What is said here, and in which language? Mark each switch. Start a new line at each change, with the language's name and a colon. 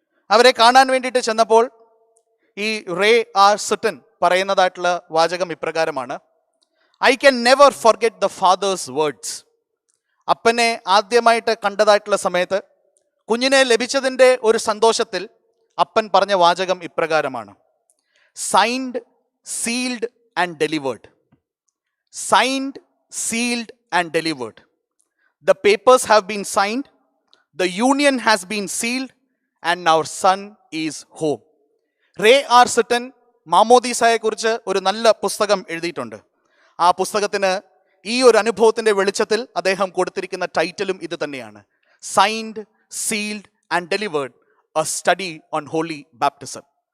Malayalam: അവരെ കാണാൻ വേണ്ടിയിട്ട് ചെന്നപ്പോൾ ഈ റേ ആർ സട്ടൻ പറയുന്നതായിട്ടുള്ള വാചകം ഇപ്രകാരമാണ്:
English: I can never forget the father's words.
Malayalam: അപ്പനെ ആദ്യമായിട്ട് കണ്ടതായിട്ടുള്ള സമയത്ത് കുഞ്ഞിനെ ലഭിച്ചതിൻ്റെ ഒരു സന്തോഷത്തിൽ അപ്പൻ പറഞ്ഞ വാചകം ഇപ്രകാരമാണ്:
English: Signed, sealed and delivered. Signed, sealed and delivered. The papers have been signed, the union has been sealed and our son is home.
Malayalam: Ray R sudden മാമോദീസയെക്കുറിച്ച് ഒരു നല്ല പുസ്തകം എഴുതിയിട്ടുണ്ട്. ആ പുസ്തകത്തിന് ഈ ഒരു അനുഭവത്തിൻ്റെ വെളിച്ചത്തിൽ അദ്ദേഹം കൊടുത്തിരിക്കുന്ന ടൈറ്റിലും ഇത് തന്നെയാണ്:
English: Signed, sealed and delivered, a study on holy baptism.